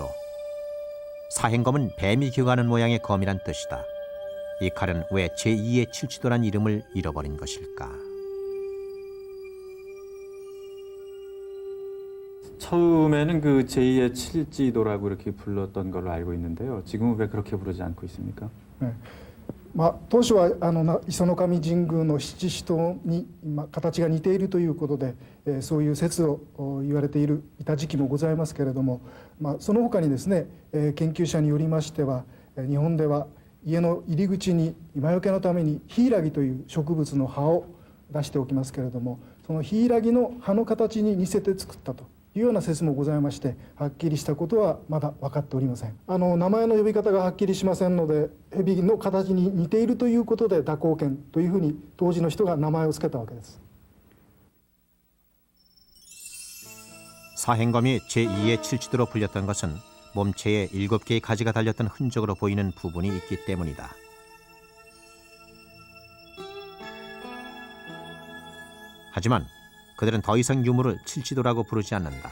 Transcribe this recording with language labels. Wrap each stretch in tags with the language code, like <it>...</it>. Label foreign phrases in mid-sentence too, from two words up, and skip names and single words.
<ko>사행검은 뱀이 기어가는 모양의 검이란 뜻이다. 이 칼은 왜 제2의 칠지도란 이름을 잃어버린 것일까? 처음에는 그 제2의 칠지도라고 이렇게 불렀던 걸로 알고 있는데요. 지금은 왜 그렇게 부르지 않고 있습니까?</ko> <ja>当初は磯の神神宮の七支刀に形が似ているということで、そういう説を言われていた時期もございますけれども、その他にですね、研究者によりましては日本では家の入り口に魔除けのためにヒイラギという植物の葉を出しておきますけれども、そのヒイラギの葉の形に似せて作ったというような説もございまして、はっきりしたことはまだ分かっておりません。名前の呼び方がはっきりしませんので、蛇の形に似ているということで蛇行剣というふうに当時の人が名前を付けたわけです。</ja> <ko>사행검이 제2의 칠지도로 불렸던 것은 몸체에 7개의 가지가 달렸던 흔적으로 보이는 부분이 있기 때문이다. 하지만 그들은 더 이상 유물을 칠지도라고 부르지 않는다.</ko>